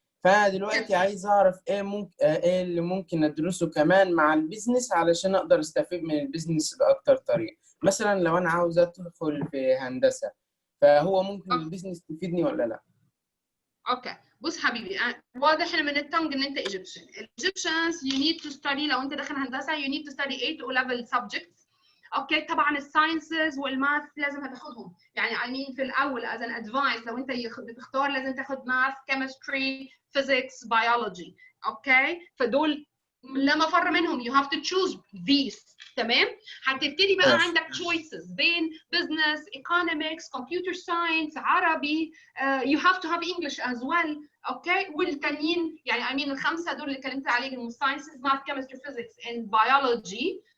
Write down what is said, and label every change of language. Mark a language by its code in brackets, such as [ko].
[ar] فأنا دلوقتي عايز أعرف إيه اللي ممكن أدرسه كمان مع البيزنس علشان أقدر أستفيد من البيزنس بأكتر طريقة. مثلا لو أنا عاوز أدخل في هندسة فهو ممكن البيزنس تفيدني ولا لا؟ اوكي بص حبيبي، واضح من التنج ان انت ايجيبشن. [en] الايجيبشنز you need to study، [ar] لو انت داخل هندسه [en] you need to study 8 O level subjects. [ar] اوكي طبعا الساينسز والماث لازم هتاخدهم، يعني [en] I mean [ar] في الاول [en] as an advice [ar] لو انت بتختار لازم تاخد ماث [en] chemistry physics biology. [ar] اوكي فدول لا مفر منهم، [en] you have to choose these. [ar] تمام. هتبتدي بقى عندك choices بين business economics computer science عربي. [en] You have to have English as well. [ar] اوكي والتانيين يعني [en] I mean [ar] الخمسه دول اللي اتكلمت عليهم [en] sciences math chemistry physics and biology.